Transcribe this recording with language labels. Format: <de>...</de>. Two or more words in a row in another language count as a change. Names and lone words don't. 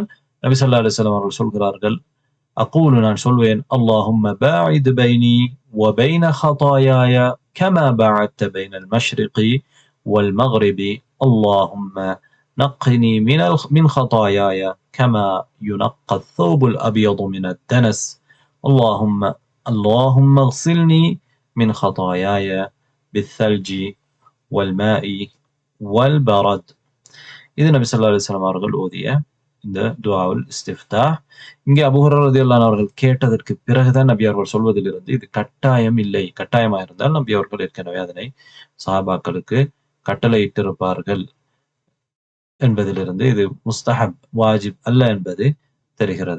<ar>نبي صلى الله عليه وسلم</ar> <ta>அவர்கள் சொல்கிறார்கள்,</ta> <ar>அகூலு,</ar> <ta>நான் சொல்வேன்,</ta> <ar>اللهم باعد بيني و بين خطاياي كما باعدت بين المشرق و المغرب اللهم نقني من خطاياي كما ينقى الثوب الأبيض من الدنس اللهم اغسلني من خطاياي بالثلج والماء والبرد.</ar> <ta>இது நபி</ta> <ar>صلى الله عليه وسلم</ar> <ta>அவர்கள் ஓதிய இந்த</ta> <ar>دعاء الاستفتاح.</ar> <ta>இங்கே அபூ ஹுரைரா</ta> <ar>رضي الله عنه</ar> <ta>அவர்கள் கேட்டதற்கு பிறகுதான் நபி அவர்கள் சொல்வதிலிருந்து இது கட்டாயம் இல்லை. கட்டாயமாக இருந்தால் நபி அவர்கள் ஏற்கனவே அதனை சஹாபாக்களுக்கு கட்டளையிட்டிருப்பார்கள் என்பதிலிருந்து இது முஸ்தஹப், வாஜிப் அல்ல என்பது தெரிகிறது.</ta>